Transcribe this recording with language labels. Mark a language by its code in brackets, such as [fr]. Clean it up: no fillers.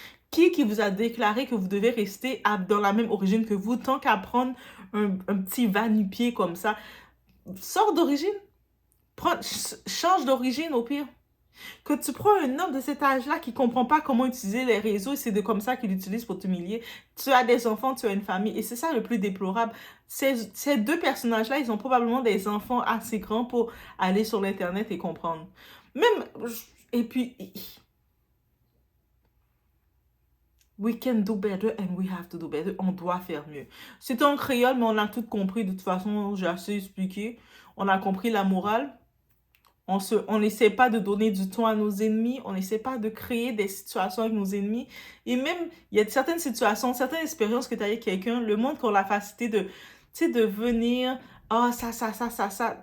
[fr] Qui vous a déclaré que vous devez rester dans la même origine que vous, tant qu'à prendre un petit va-nu-pied comme ça? Sors d'origine. Change d'origine, au pire. Que tu prends un homme de cet âge-là qui comprend pas comment utiliser les réseaux et c'est de comme ça qu'il utilise pour t'humilier. Tu as des enfants, tu as une famille et c'est ça le plus déplorable. Ces deux personnages-là, ils ont probablement des enfants assez grands pour aller sur l'Internet et comprendre. Même, et puis, [en] we can do better and we have to do better. [fr] On doit faire mieux. C'est en créole, mais on a tout compris. De toute façon, j'ai assez expliqué. On a compris la morale. On n'essaie pas de donner du temps à nos ennemis. On n'essaie pas de créer des situations avec nos ennemis. Et même, il y a certaines situations, certaines expériences que tu as avec quelqu'un, le monde qui a la facilité de, tu sais, de venir, ah, ça.